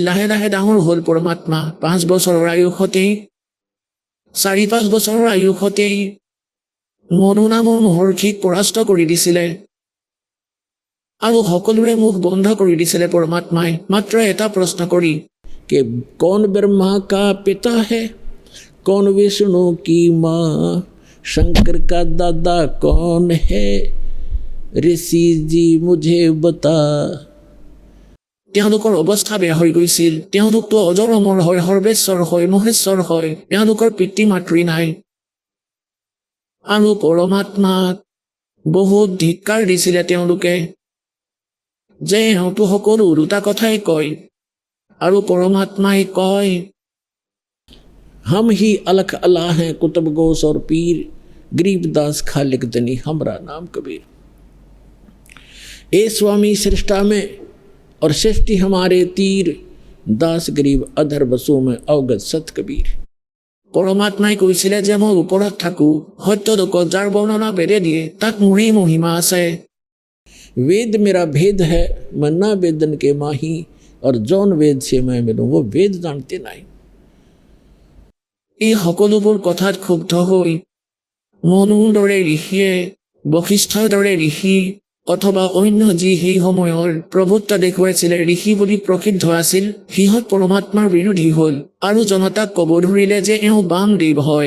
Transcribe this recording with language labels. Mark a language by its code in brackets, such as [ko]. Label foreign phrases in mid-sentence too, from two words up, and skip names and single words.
[as] লাহে লাহে ডাঙৰ হ'ল পৰমাত্মা। 5 বছৰৰ আয়ুসতেই, 4-5 বছৰৰ আয়ুসতেই মনু নামৰ মহৰ্ষিক পৰাস্ত কৰি দিছিলে আৰু সকলোৰে মুখ বন্ধ কৰি দিছিলে পৰমাত্মাই মাত্ৰ এটা প্ৰশ্ন কৰি, [hi] कि कौन ब्रह्मा का पिता है, कौन विष्णु की माँ, शंकर का दादा कौन है, ऋषि जी मुझे बता। [as] তেওঁলোকৰ অৱস্থা বেয়া হৈ গৈছিল। তেওঁলোকতো অজৰ অমৰ হয়, সৰ্বেশ্বৰ হয়, মহেশ্বৰ হয়, তেওঁলোকৰ পিতৃ মাতৃ নাই। আৰু পৰমাত্মাক বহুত ধিক্কাৰ দিছিলে তেওঁলোকে, যে এওঁতো সকলো ওলোটা কথাই কয়। আৰু পৰমাত্মাই কয়, [hi] हम ही अलख अल्लाह हैं, कुतुब गोस और पीर, गरीबदास खालिक दनी हमरा नाम कबीर। ए स्वामी सृष्टा में और सृष्टि हमारे तीर, दास गरीब अधर बसों में अवगत सत कबीर। [as] পৰমাত্মাই কৈছিলে যে মই ওপৰত থাকো, সত্য লোকত যাৰ বৰ্ণনা বেদে দিয়ে, তাত মোৰেই মহিমা আছে। [hi] वेद मेरा भेद है, मैं ना वेदन के माही, और जौन वेद से मैं मिलूं वो वेद जानते नहीं। [as] এই সকলোবোৰ কথাত ক্ষুব্ধ হৈ মনুৰ দৰে ঋষিয়ে, বশিষ্ঠৰ দৰে ঋষি অথবা অন্য যি সেই সময়ৰ প্ৰভুত্ব দেখুৱাইছিলে, ঋষি বুলি প্ৰসিদ্ধ আছিল, সিহঁত পৰমাত্মাৰ বিৰোধী হ'ল আৰু জনতাক ক'ব ধৰিলে যে এওঁ বামদেৱ হয়।